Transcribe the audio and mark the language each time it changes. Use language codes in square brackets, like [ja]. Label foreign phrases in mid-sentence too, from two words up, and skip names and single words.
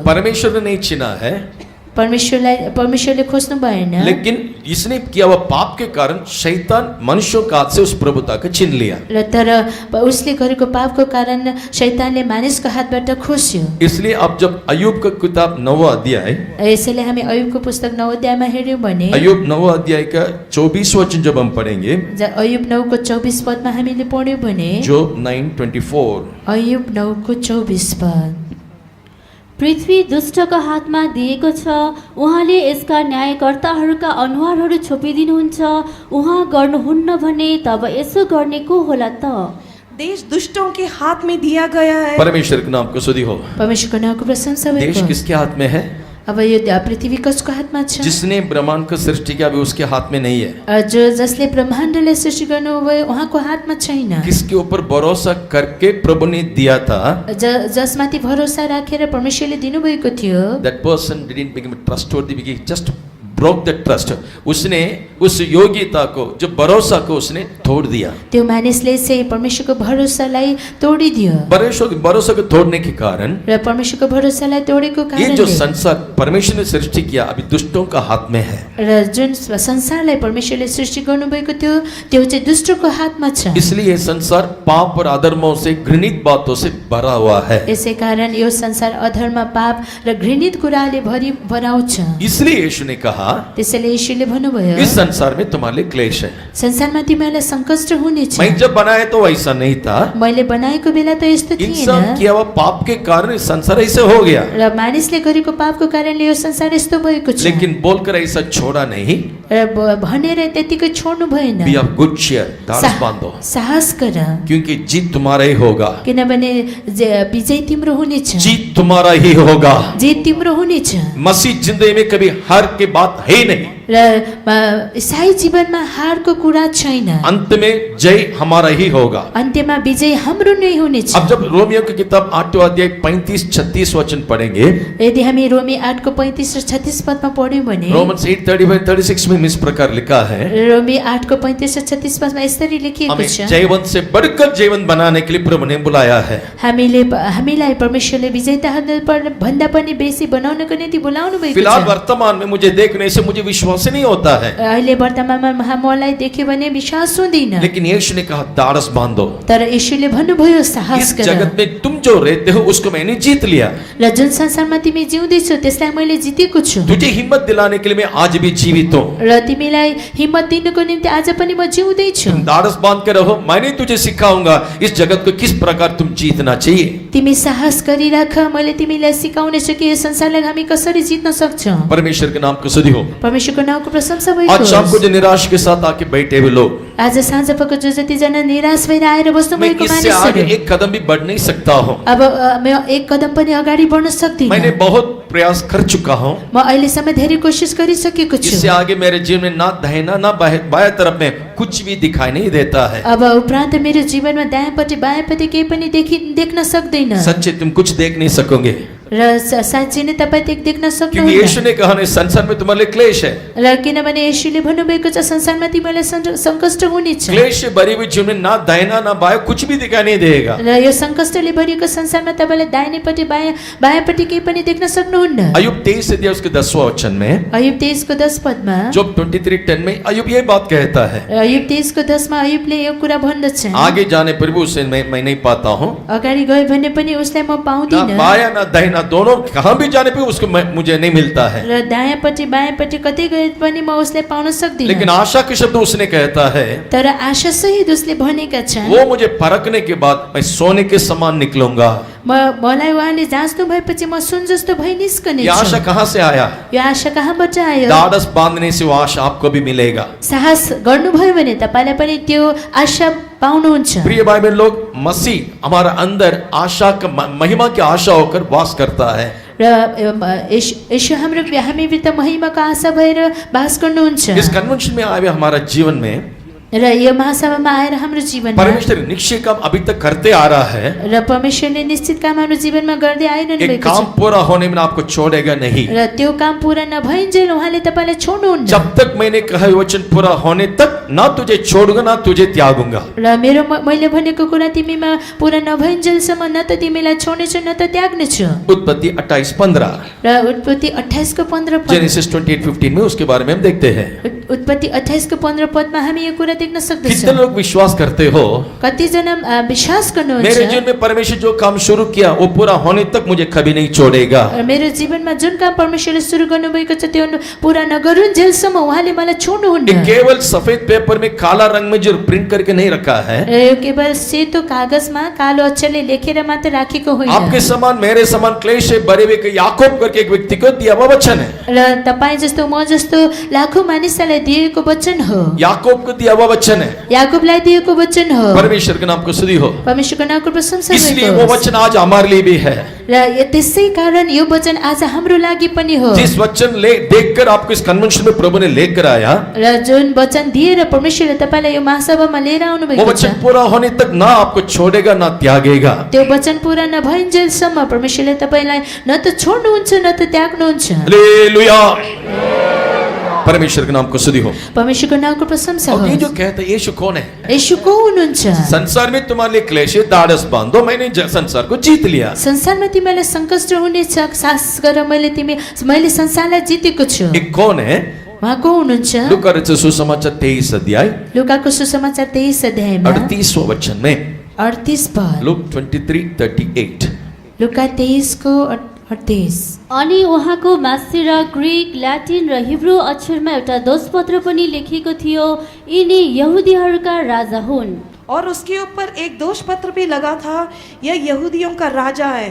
[hi] परमेश्वर ने नहीं छीना है, [ne] परमेश्वरले खोज्नु भएन, [hi] लेकिन इसने किया हुआ पाप के कारण शैतान मनुष्यों का हाथ से उस प्रभुता को छीन लिया। [ne] र तर उसले गरेको पापको कारण शैतानले मानिसको हातबाट खोस्यो। [hi] इसलिए अब जब अय्यूब का किताब 9 अध्याय, [ne] यसैले हामी अय्यूबको पुस्तक 9 अध्यायमा हेर्यौं भने [hi] अय्यूब 9 अध्याय का 24 वचन जब हम पढ़ेंगे, [ne] अय्यूब 9 को 24 पदमा हामीले पढ्यौं भने [hi] जोब 9:24, [ne] अय्यूब 9 को 24 पद, पृथ्वी दुष्टको हातमा दिएको छ, उहाँले यसका न्यायकर्ताहरूका अनुहारहरू छोपिदिनुहुन्छ, उहाँ गर्नुहुन्न भने तब यसो गर्ने को होला त? [hi] देश दुष्टों के हाथ में दिया गया है। परमेश्वर के नाम को स्तुति हो। [ne] परमेश्वरको नामको प्रशंसा [hi] देश [ne] होस्। [hi] किसके हाथ में है? [ne] अब यो पृथ्वी कसको हातमा छ? [hi] जिसने ब्रह्मांड को सृष्टि किया अभी उसके हाथ में नहीं है। [ne] जसले ब्रह्माण्डलाई सृष्टि गर्नुभयो उहाँको हातमा छैन। [hi] किसके ऊपर भरोसा करके प्रभु ने दिया था, [ne] जसमाथि भरोसा राखेर परमेश्वरले दिनुभएको थियो, [en] that person didn't become trustworthy because he just broke the trust. [hi] उसने उस योग्यता को, जो भरोसा को उसने तोड़ दिया। [ne] त्यो मानिसले चाहिँ परमेश्वरको भरोसालाई तोडिदियो। [hi] भरोसा को तोड़ने के कारण [ne] र परमेश्वरको भरोसालाई तोडेको [hi] ये जो [ne] कारणले [hi] संसार परमेश्वर ने सृष्टि किया अभी दुष्टों का हाथ में है। [ne] र जुन संसारलाई परमेश्वरले सृष्टि गर्नुभएको थियो त्यो चाहिँ दुष्टको हातमा छ। [hi] इसलिए ये संसार पाप और अधर्मों से, घृणित बातों से भरा हुआ है। [ne] यसै कारण यो संसार अधर्म, पाप र घृणित कुराले भराउँछ। [hi] इसलिए यीशु ने कहा, [ne] त्यसैले यीशुले भन्नुभयो, [hi] इस संसार में तुम्हारे लिए क्लेश है। [ne] संसारमा तिमीहरूलाई संकष्ट हुनेछ। [hi] मैं जब बनाया तो वैसा नहीं था, [ne] मैले बनाएको बेला त यस्तो [hi] इंसान [ne] थिएन, [hi] किया हुआ पाप के कारण इस संसार ऐसे हो गया। [ne] र मानिसले गरेको पापको कारणले यो संसार यस्तो भएको छ। [hi] लेकिन बोलकर ऐसा छोड़ा नहीं, [ne] र भनेर त्यतिकै छोड्नु भएन। [en] be of good cheer, [hi] दास बांधो, [ne] साहस गर, [hi] क्योंकि जीत तुम्हारा ही होगा। [ne] किनभने विजय तिम्रो हुनेछ, [hi] जीत तुम्हारा ही होगा। [ne] जित तिम्रो हुनेछ। [hi] मसीह जिंदगी में कभी हार की बात है ही नहीं। [ne] र ईसाई जीवनमा हारको कुरा छैन। [hi] अंत में जय हमारा ही होगा। [ne] अन्त्यमा विजय हाम्रो नै हुनेछ। [hi] अब जब रोमियो की किताब 8 अध्याय 35-36 वचन पढ़ेंगे, [ne] यदि हामी रोमी 8 को 35 र 36 पदमा पढ्यौं भने [hi] रोमन्स 8:35-36 में इस प्रकार लिखा है, [ne] रोमी 8 को 35 र 36 पदमा यसरी लेखिएको [hi] हमें [ne] छ, [hi] जयवंत से बढ़कर जयवंत बनाने के लिए प्रभु ने बुलाया है। [ne] हामीलाई परमेश्वरले विजेताहरू भन्दा पनि बेसी बनाउनको निम्ति बोलाउनु भएको [hi] फिलहाल [ne] छ। [hi] वर्तमान में मुझे देखने से मुझे विश्वास ही नहीं होता है, [ne] अहिले वर्तमानमा मलाई देख्यो भने विश्वास हुँदैन। [hi] लेकिन यीशु ने कहा दारस बांधो। [ne] तर यीशुले भन्नुभयो साहस [hi] इस [ne] गर। [hi] जगत में तुम जो रहते हो उसको मैंने जीत लिया। [ne] र जुन संसारमा तिमी जिउँदैछौ त्यसलाई मैले जितेको छु। [hi] तुझे हिम्मत दिलाने के लिए मैं आज भी जीवित हूँ। [ne] र तिमीलाई हिम्मत दिनको निम्ति आज पनि म जिउँदै छु। [hi] तुम दारस बांध के रहो, मैंने तुझे सिखाऊंगा इस जगत को किस प्रकार तुम जीतना चाहिए। [ne] तिमी साहस गरिराख, मैले तिमीलाई सिकाउने छु कि यो संसारलाई हामी कसरी जित्न सक्छौं। [hi] परमेश्वर के नाम को स्तुति हो। [ne] परमेश्वरको नामको प्रशंसा भएको [hi] आज शाम को [ne] होस्। [hi] जो निराश के साथ आके बैठे हुए लोग, [ne] आज साँझ पख जो जतिजना निराश भएर आएर बस्नु [hi] मैं [ne] भएको [hi] इससे आगे [ne] मानिसहरू, [hi] एक कदम भी बढ़ नहीं सकता हूँ। [ne] अब म एक कदम पनि अगाडि बढ्न सक्दिनँ। [hi] मैंने बहुत प्रयास कर चुका हूँ, [ne] म अहिलेसम्म धेरै कोसिस गरिसकेको छु। [hi] इससे आगे मेरे जीवन में ना दाहिना ना बायाँ तरफ में कुछ भी दिखाई नहीं देता है। [ne] अब उपरान्त मेरो जीवनमा दायाँपट्टि बायाँपट्टि केही पनि देख्न सक्दैन [hi] सच्चे तुम कुछ देख नहीं सकोगे, [ne] र साँच्चै नै तपाईँ देख्न [hi] क्योंकि [ne] सक्नुहुन्न। [hi] यीशु ने कहा इस संसार में तुम्हारे लिए क्लेश है। [ne] र किनभने येशूले भन्नुभएको छ संसारमा तिमीलाई सङ्कष्ट हुनेछ [hi] क्लेश से भरी हुई जीवन में ना दाहिना ना बायाँ कुछ भी दिखाई नहीं देगा। [ne] र यो सङ्कष्टले भरिएको संसारमा तपाईँलाई दाहिनेपट्टि बायाँपट्टि केही पनि देख्न सक्नुहुन्न। [hi] अय्यूब 23 अध्याय उसके 10वां वचन में, [ne] अयुब 23 को 10 पदमा, [hi] जोब 23:10 में अय्यूब ये बात कहता है, [ne] अयुब 23 को 10 मा अयुबले यो कुरा भन्दछ, [hi] आगे जाने पर भी उसे मैं नहीं पाता हूँ, [ne] अगाडि गयो भने पनि उसलाई म [hi] ना [ne] पाउँदिन [hi] बायाँ ना दाहिना दोनों कहाँ भी जाने पे उसको मुझे नहीं मिलता है। [ne] र दायाँपट्टि बायाँपट्टि कतै गए पनि म उसलाई पाउन सक्दिनँ। [hi] लेकिन आशा के शब्द उसने कहता है, [ne] तर आशा सहित उसले भनेका छन्, [hi] वो मुझे परखने के बाद मैं सोने के समान निकलूंगा। [ne] मलाई उहाँले जाँच्नु भएपछि म सुन जस्तो भई निस्कने [hi] ये आशा [ne] छु। [hi] कहाँ से आया? [ne] यो आशा कहाँबाट आयो? [hi] ढाढ़स बांधने से वो आशा आपको भी मिलेगा। [ne] साहस गर्नुभयो भने तपाईँलाई पनि त्यो आशा पाउनुहुन्छ। [hi] प्रिय भाई बहन लोग, मसीह हमारा अंदर आशा का महिमा की आशा होकर वास करता है। [ne] र यशु हाम्रो हामीभित्र महिमाको आशा भएर बास गर्नुहुन्छ। [hi] इस कन्वेंशन में आए हुए हमारा जीवन में [ne] र यो महासभामा आएर हाम्रो जीवनमा [hi] परमेश्वर निश्चय काम अभी तक करते आ रहा है। [ne] र परमेश्वरले निश्चित काम हाम्रो जीवनमा गर्दै आइरहनु [hi] एक [ne] भएको [hi] काम [ne] छ [hi] पूरा होने में आपको छोड़ेगा नहीं। [ne] र त्यो काम पूरा नभइन्जेल उहाँले तपाईँलाई छोड्नुहुन्न। [hi] जब तक मैंने कहा ये वचन पूरा होने तक ना तुझे छोड़ूंगा ना तुझे त्यागूंगा। [ne] र मैले भनेको कुरा तिमीमा पूरा नभइन्जेलसम्म न त तिमीलाई छोड्नेछु न त त्याग्नेछु। [hi] उत्पत्ति 28:15, [ne] र उत्पत्ति 28 को 15 पद, [hi] जेनेसिस 28:15 में उसके बारे में हम देखते हैं। [ne] उत्पत्ति 28 को 15 पदमा हामी यो कुरा देख्न [hi] कितने [ne] सक्दछौँ। [hi] लोग विश्वास करते हो [ne] कतिजना विश्वास [hi] मेरे [ne] गर्नुहुन्छ, [hi] जीवन में परमेश्वर जो काम शुरू किया वो पूरा होने तक मुझे कभी नहीं छोड़ेगा। [ne] मेरो जीवनमा जुन काम परमेश्वरले सुरु गर्नुभएको छ त्यो पूरा नगरुन्जेलसम्म उहाँले मलाई [hi] ये [ne] छोड्नुहुन्न। [hi] केवल सफेद पेपर में काला रंग में जो प्रिंट करके नहीं रखा है, [ne] र यो केवल सेतो कागजमा कालो अक्षरले लेखेर मात्र राखेको होइन। [hi] आपके समान मेरे समान क्लेश से भरे हुए के याकूब करके एक व्यक्ति को दिया हुआ वचन है। [ne] र तपाईँ जस्तो म जस्तो लाखौं मानिसलाई दिएको वचन हो, [hi] याकूब को दिया हुआ वचन है। [ne] याकूबलाई दिएको वचन हो। [hi] परमेश्वर के नाम को स्तुति हो। [ne] परमेश्वरको नामको प्रशंसा [hi] इसलिए [ne] भएको [hi] वो [ne] होस्। [hi] वचन आज हमारे लिए भी है। [ne] र त्यसै कारण यो वचन आज हाम्रो लागि पनि हो। [hi] जिस वचन ले देखकर आपको इस कन्वेंशन में प्रभु ने लेकर आया, [ne] र जुन वचन दिएर परमेश्वरले तपाईलाई यो महासभामा लिएर आउनु [hi] वो [ne] भएको छ, [hi] वचन पूरा होने तक ना आपको छोड़ेगा ना त्यागेगा। [ne] त्यो वचन पूरा नभइन्जेलसम्म परमेश्वरले तपाईलाई न त छोड्नुहुन्छ न त त्याग्नुहुन्छ। [hi] हालेलुया। परमेश्वर के नाम को स्तुति हो। [ne] परमेश्वरको नामको प्रशंसा [hi] और ये जो [ne] होस्। [hi] कहता है यीशु कौन है? [ne] येशू को हुनुहुन्छ? [hi] संसार में तुम्हारे लिए क्लेश है, ढाढ़स बांधो, मैंने संसार को जीत लिया। [ne] संसारमा तिमीलाई सङ्कष्ट हुनेछ, साहस गर, मैले संसारलाई जितेको छु। [hi] ये कौन है? [ne] उहाँ को हुनुहुन्छ? [hi] लूका रचित सुसमाचार 23 अध्याय [ne] लुकाको सुसमाचार 23 अध्यायमा [hi] 38वां वचन में, [ne] 38 पद, [hi] लूक 23:38, [ne] लुका 23 को 38। अनि उहाँको मासिरा ग्रिक, ल्याटिन र हिब्रू अक्षरमा एउटा दोषपत्र पनि लेखिएको थियो, यिनी यहुदीहरूका राजा हुन्। [hi] और उसके ऊपर एक दोष पत्र भी लगा था, यह यहूदियों का राजा है।